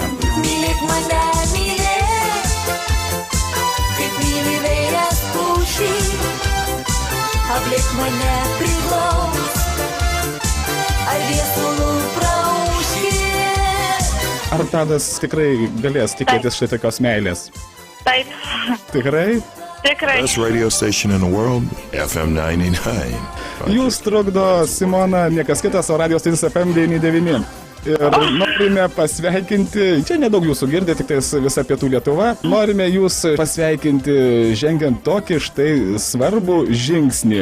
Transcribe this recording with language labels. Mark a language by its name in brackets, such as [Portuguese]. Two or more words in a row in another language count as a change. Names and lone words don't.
[Lithuanian] Mylėk mane, mylėk, kaip myli vėjas pušį, aplink mane priglaus, ar viesulų praūški. Ar Tadas tikrai galės tikėtis štai tokios meilės? Taip. Tikrai? Tikrai. [English] Best radio station in the world, FM 99. [Lithuanian] Jūs trukdo, Simona, niekas kitas, o radio stotis FM 99. Ir norime pasveikinti, čia nedaug jūsų girdė, tik tais visa Pietų Lietuva, norime jūs pasveikinti žengiant tokį štai svarbų žingsnį.